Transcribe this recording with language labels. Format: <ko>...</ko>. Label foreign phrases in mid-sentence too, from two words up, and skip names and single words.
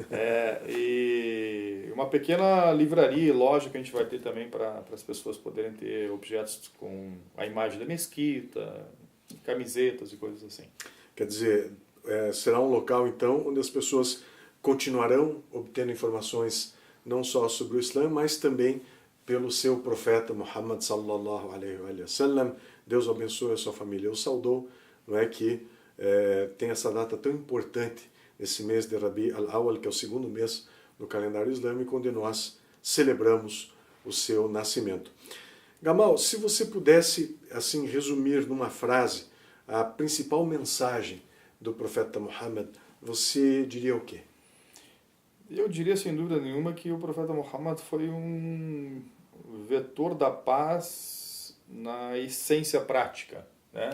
<pt>E uma pequena livraria e loja que a gente vai ter também para as pessoas poderem ter objetos com a imagem da mesquita, camisetas e coisas assim. Quer dizer, será um local, então, onde as pessoas continuarão obtendo informações não só sobre o Islã, mas também pelo seu profeta Muhammad</pt> <ar>صلى الله عليه وسلم.</ar> <pt>Deus abençoe a sua família. Eu saudou, não é, que tem essa data tão importante nesse mês de Rabi al-Awwal, que é o segundo mês do calendário islâmico, onde nós celebramos o seu nascimento. Gamal, se você pudesse assim resumir numa frase a principal mensagem do profeta Muhammad, você diria o quê? Eu diria, sem dúvida nenhuma, que o profeta Muhammad foi um vetor da paz na essência prática, né?</pt>